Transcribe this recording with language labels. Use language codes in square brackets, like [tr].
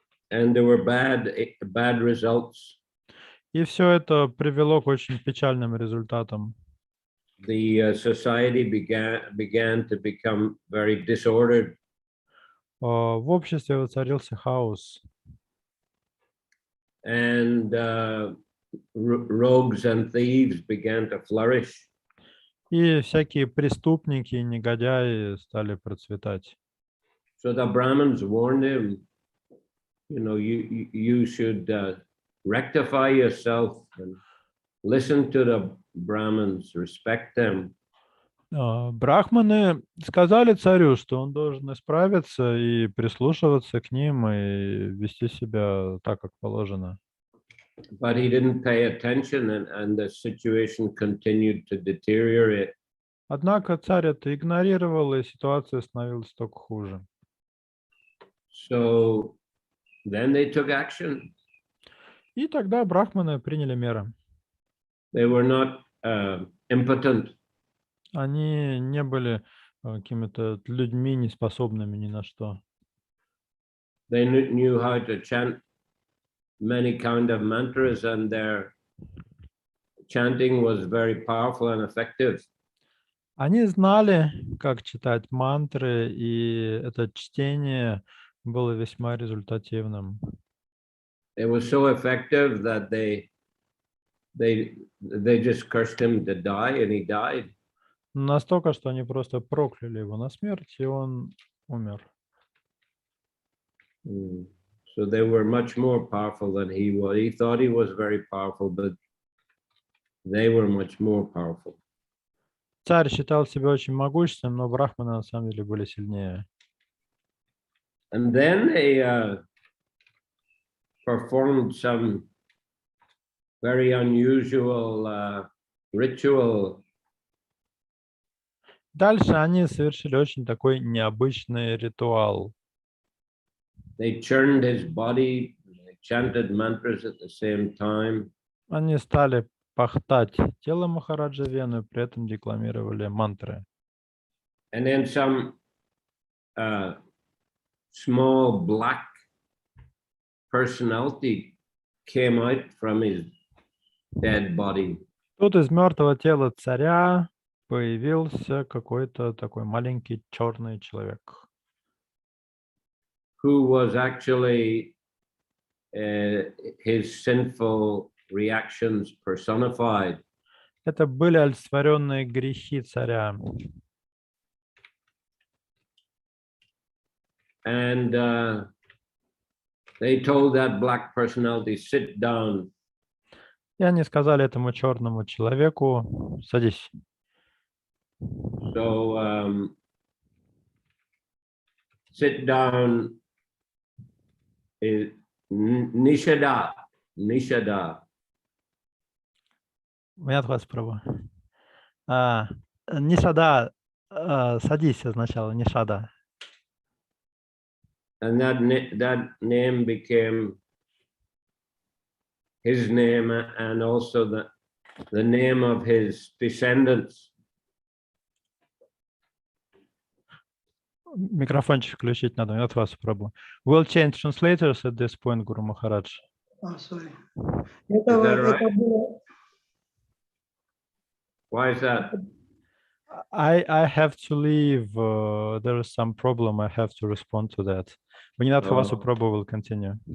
[en] And there were bad results. [ru] И все это привело к очень печальным результатам. [en] The society began to become very disordered. [ru] В обществе воцарился хаос. [en] And rogues and thieves began to flourish. [ru] И всякие преступники, негодяи стали процветать. [en] So the Brahmins warned him, you know, you should rectify yourself and listen to the Brahmins, respect them. [ru] Брахманы сказали царю, что он должен исправиться и прислушиваться к ним и вести себя так, как положено. [en] But he didn't pay attention, and the situation continued to deteriorate. [ru] Однако царь это игнорировал, и ситуация становилась только хуже. [en] So then they took action. [ru] И тогда брахманы приняли меры. [en] They were not impotent. [ru] Они не были какими-то людьми, неспособными ни на что. [en] They knew how to chant many kind of mantras, and their chanting was very powerful and effective. [ru] Они знали, как читать мантры, и это чтение было весьма результативным. [en] It was so effective that they just cursed him to die, and he died. [ru] Настолько, что они просто прокляли его на смерть, и он умер. [en] So they were much more powerful than he was. He thought he was very powerful, but they were much more powerful. [ru] Царь считал себя очень могущественным, но брахманы на самом деле были сильнее. [en] And then they performed some very unusual ritual. [ru] Дальше они совершили очень такой необычный ритуал. [en] They churned his body, they chanted mantras at the same time. [ru] Они стали пахтать тело Махараджа Вену, при этом декламировали мантры. [en] And then some small black personality came out from his dead body. [ru] Тут из мертвого тела царя появился какой-то такой маленький черный человек, [en] Who was actually his sinful reactions personified. [ru] Это были олицетворенные грехи царя. [en] And they told that black personality, sit down. [ru] И они сказали этому черному человеку: садись. [en] So sit down is nishada. [ru] Понятно, Прабху. Нишада, садись означало, нишада. [en] And that name became his name, and also the name of his descendants. [ru] Микрофончик включить надо, нет вас, Прабху. [en] We'll change translators at this point, Guru Maharaj. Sorry. Is that right? [ru] Это было... [en] Why is that? I have to leave. There is some problem. I have to respond to that. Vinod Havasu Prabhu will continue.